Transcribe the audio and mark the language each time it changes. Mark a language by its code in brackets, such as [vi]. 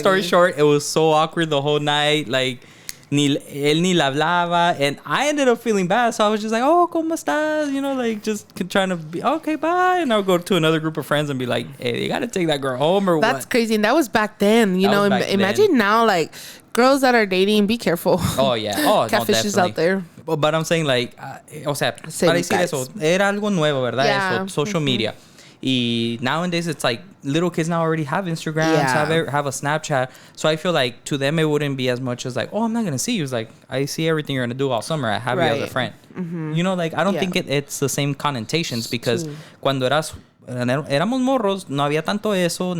[en] story short, it was so awkward the whole night. Like [es] él ni la hablaba, [en] and I ended up feeling bad, so I was just like, oh, [es] ¿cómo estás? [en] Like just trying to be okay, bye. And I'll go to another group of friends and be like, hey, you gotta take that girl home or what? That's crazy. And that was back then. Imagine now, like, girls that are dating, be careful. Oh yeah. Oh, catfishes out there. But I'm saying, like, [es] o sea, para decir eso, era algo nuevo, ¿verdad? [en] Yeah. Eso, social media. Y nowadays, it's like little kids now already have Instagram, have a Snapchat. So I feel like to them, it wouldn't be as much as like, oh, I'm not going to see you. It's like, I see everything you're going to do all summer. I have you as a friend. Like, I don't think it's the same connotations because [es] cuando éramos morros, no había tanto eso.